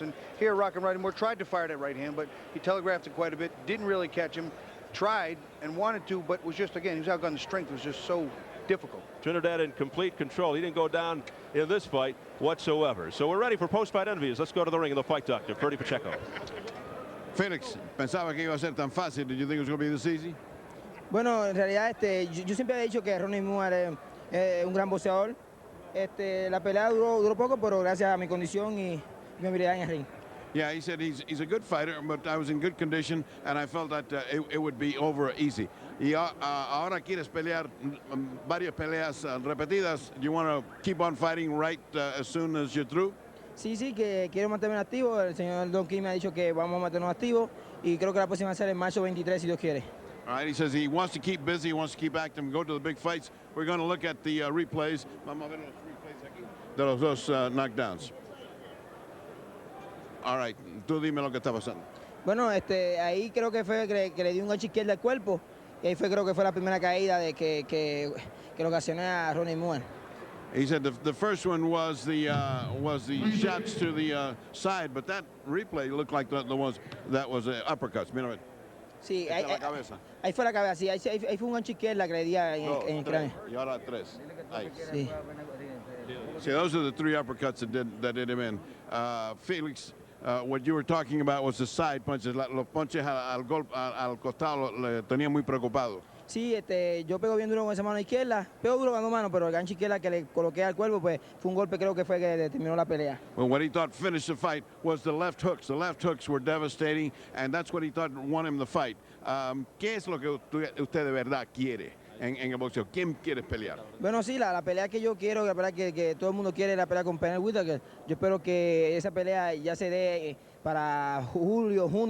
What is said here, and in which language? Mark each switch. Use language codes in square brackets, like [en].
[en] And here, Rodney Moore tried to fire that right hand, but he telegraphed it quite a bit, didn't really catch him, tried and wanted to, but was just, again, he was outgunned. The strength was just so difficult. Trinidad in complete control. He didn't go down in this fight whatsoever. So we're ready for post-fight interviews. Let's go to the ring of the fight doctor, Ferdy Pacheco. [es] Felix, pensaba que iba a ser tan fácil. [en] Did you think it was going to be this easy? [es] Bueno, en realidad yo siempre he dicho que Rodney Moore es un gran boxeador. La pelea duró poco, pero gracias a mi condición y mi habilidad en el ring. [en] Yeah, he said he's a good fighter, but I was in good condition, and I felt that it would be over easy. [es] Y ahora quieres pelear varias peleas repetidas. [en] Do you want to keep on fighting right as soon as you're through? [es] Sí, que quiero mantenerme activo. El señor Don King me ha dicho que vamos a mantenernos activos y creo que la próxima va a ser en marzo 23, si Dios quiere. [en] All right, he says he wants to keep busy, he wants to keep active, go to the big fights. We're going to look at the replays. [es] Vamos a ver los replays aquí de los dos knockdowns. [en] All right, [es] tú dime lo que está pasando. Bueno, ahí creo que fue que le dio un gancho izquierdo al cuerpo y ahí creo que fue la primera caída de que lo ocasioné a Rodney Moore. [en] He said the first one was the shots to the side, but that replay looked like that was uppercuts. [es] Mira, ver. Sí, ahí fue la cabeza, sí, ahí fue un gancho izquierda que le di en el cráneo. Y ahora tres. Ahí. Sí. [en] See, those are the three uppercuts that did him in. Felix, what you were talking about was the side punches. [es] Los punches al costado le tenía muy preocupado. Sí, yo pego bien duro con esa mano izquierda, pego duro con dos manos, pero el gancho izquierda que le coloqué al cuerpo, pues fue un golpe, creo que fue que determinó la pelea. [en] Well, what he thought finished the fight was the left hooks. The left hooks were devastating, and that's what he thought won him the fight. [es] ¿Qué es lo que usted de verdad quiere en el boxeo? ¿Quién quiere pelear? Bueno, sí, la pelea que yo quiero, la pelea que todo el mundo quiere, la pelea con Pernell Whitaker. Yo espero que esa pelea ya se dé para junio.